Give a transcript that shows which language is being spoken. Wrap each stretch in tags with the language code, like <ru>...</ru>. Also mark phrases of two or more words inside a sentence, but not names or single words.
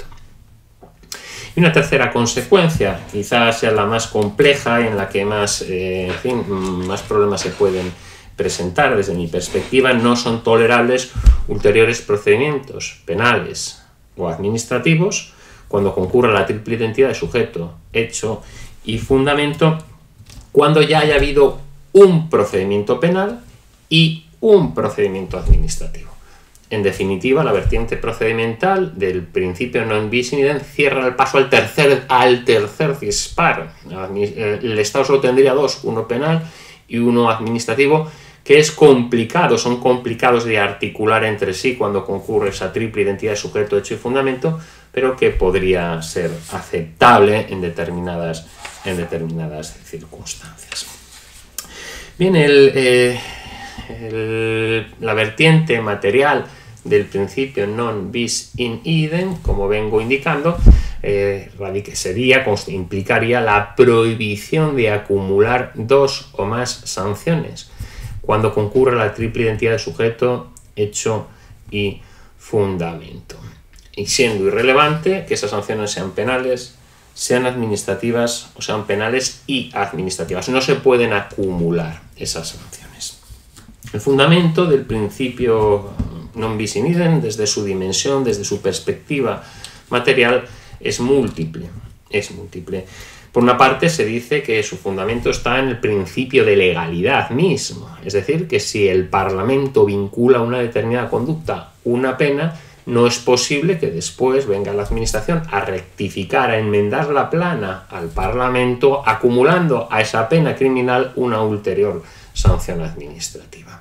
<es>Y una tercera consecuencia, quizás sea la más compleja y en la que más problemas se pueden presentar desde mi perspectiva, no son tolerables ulteriores procedimientos penales o administrativos cuando concurra la triple identidad de sujeto, hecho y fundamento, cuando ya haya habido un procedimiento penal y un procedimiento administrativo. En definitiva, la vertiente procedimental del principio</es> <la>non bis in idem</la> <es>cierra el paso al tercer disparo. El Estado solo tendría dos, uno penal y uno administrativo, que es complicado, son complicados de articular entre sí cuando concurre esa triple identidad de sujeto, hecho y fundamento, pero que podría ser aceptable en determinadas circunstancias. Bien, la vertiente material del principio</es> <la>non bis in idem,</la> <es>como vengo indicando, implicaría la prohibición de acumular dos o más sanciones cuando concurre la triple identidad de sujeto, hecho y fundamento. y siendo irrelevante que esas sanciones sean penales, sean administrativas o sean penales y administrativas. No se pueden acumular esas sanciones. El fundamento del principio</es> <la>non bis in idem,</la> <es>desde su dimensión, desde su perspectiva material, es múltiple. Por una parte, se dice que su fundamento está en el principio de legalidad mismo, es decir, que si el Parlamento vincula a una determinada conducta una pena, no es posible que después venga la Administración a rectificar, a enmendar la plana al Parlamento, acumulando a esa pena criminal una ulterior sanción administrativa.</es>